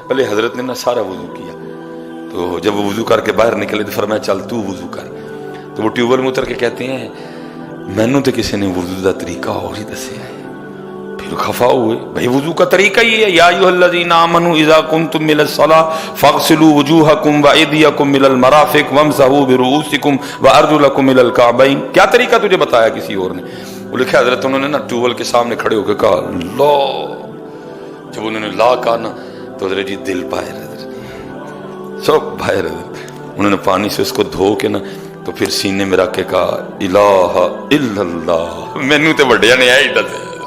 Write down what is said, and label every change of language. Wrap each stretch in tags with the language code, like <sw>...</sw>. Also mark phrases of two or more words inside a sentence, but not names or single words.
<ur>پہلے حضرت نے نا سارا وضو کیا، تو جب وہ وضو کر کے باہر نکلے تو فرمایا چل تو وضو کر، تو وہ ٹیوب ویل میں اتر کے کہتے ہیں</ur> <pa>مینوں تو کسی نے وضو دا طریقہ اور ہی دسیا ہے۔</pa> <ur>پھر خفا ہوئے، بھائی وضو کا طریقہ یہ ہے،</ur> <ar>یا ایھا الذین آمنوا اذا کنتم الی الصلاۃ فاغسلوا وجوہکم وایدیکم الی المرافق وامسحوا برؤوسکم وارجلکم الی الکعبین۔</ar> <ur>کیا طریقہ تجھے بتایا کسی اور نے؟ وہ لکھا حضرت انہوں نے نا ٹیوبل کے سامنے کھڑے ہو کے کہا اللہ، جب انہوں نے لا کہا نا تو حضرت جی دل باہر حضرت، سب باہر حضرت، انہوں نے پانی سے اس کو دھو کے نا تو پھر سینے میں رکھ کے کہا</ur> <ar>الہ الا اللہ،</ar> <pa>مینوں تے وڈیا نے آئی دسے۔</pa>